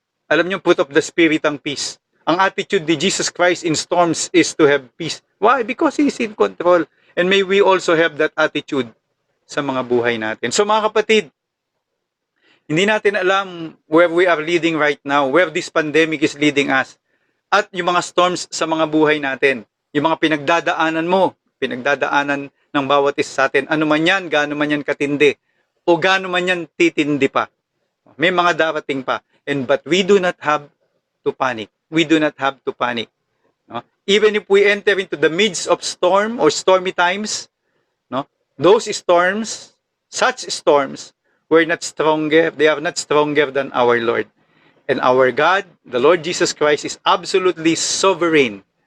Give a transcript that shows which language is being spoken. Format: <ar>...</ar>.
<tl>Alam niyo,</tl> <en>put of the Spirit ang peace. Ang attitude ni Jesus Christ in storms is to have peace. Why? Because He is in control. And may we also have that attitude</en> <tl>sa mga buhay natin. So mga kapatid, hindi natin alam</tl> <en>where we are leading right now, where this pandemic is leading us.</en> <tl>At yung mga storms sa mga buhay natin, yung mga pinagdadaanan mo, pinagdadaanan ng bawat isa sa atin, ano man yan, gaano man yan katindi, o gaano man yan titindi pa. May mga darating pa.</tl> <en>But we do not have to panic. We do not have to panic. No? Even if we enter into the midst of storm or stormy times, no? Those storms, such storms, we're not stronger, they are not stronger than our Lord. And our God, the Lord Jesus Christ, is absolutely sovereign.</en>